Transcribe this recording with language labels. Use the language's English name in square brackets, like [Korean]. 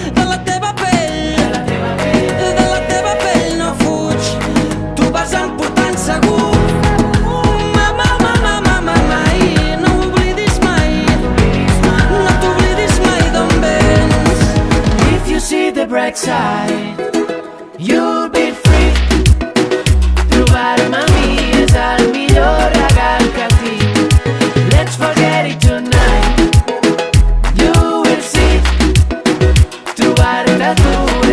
[Catalan] De la teva pell, de la teva pell no fuig. Tu vas emportant segur. Mama, mama, mama, mai. No oblidis mai, no t'oblidis mai d'on vens. [English] If you see the bright side, you'll be free. [Catalan] Trobar-me a mi és el millor regal que tinc. [English] Let's forget it tonight. You will see. [Catalan] Trobar-te a tu